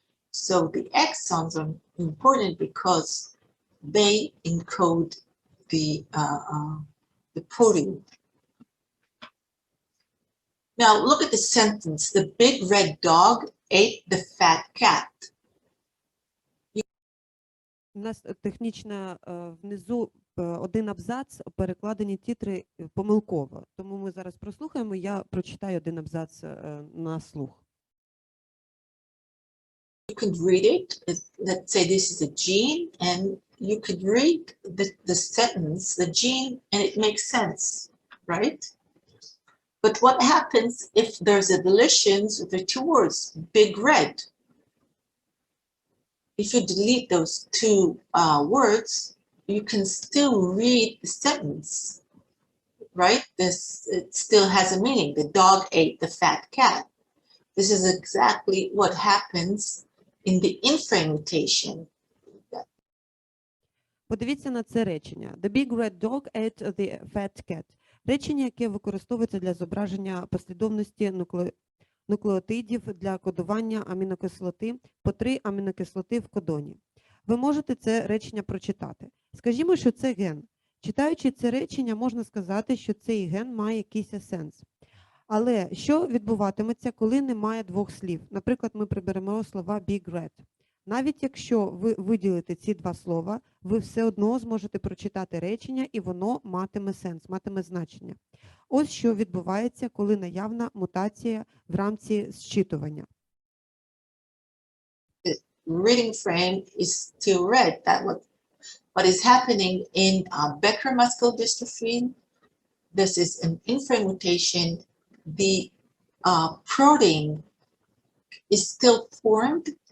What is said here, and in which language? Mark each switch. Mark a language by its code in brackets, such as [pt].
[en] So the exons are important because they encode the protein. Now look at the sentence. The big red dog ate the fat cat. [uk] У нас технічно внизу один абзац перекладені титри помилково. Тому ми зараз прослухаємо, я прочитаю один абзац на слух. [en] You could read it, let's say this is a gene, and you could read the sentence, the gene, and it makes sense, right? But what happens if there's a deletion of the two words, big red? If you delete those two words, you can still read the sentence, right? It still has a meaning. The dog ate the fat cat. This is exactly what happens in the inframutation. [uk] Подивіться на це речення. [en] The big red dog ate the fat cat. [uk] Речення, яке використовується для зображення послідовності нуклеотидів для кодування амінокислоти по 3 амінокислоти в кодоні. Ви можете це речення прочитати. Скажімо, що це ген. Читаючи це речення, можна сказати, що цей ген має якийсь сенс. Але що відбуватиметься, коли немає двох слів? Наприклад, ми приберемо слова [en] big red. [uk] Навіть якщо ви виділите ці два слова, ви все одно зможете прочитати речення, і воно матиме сенс, матиме значення. Ось що відбувається, коли наявна мутація в рамці зчитування. [en] The reading frame is still red. What is happening in Becker muscular dystrophy, this is an inframutation. The protein is still formed.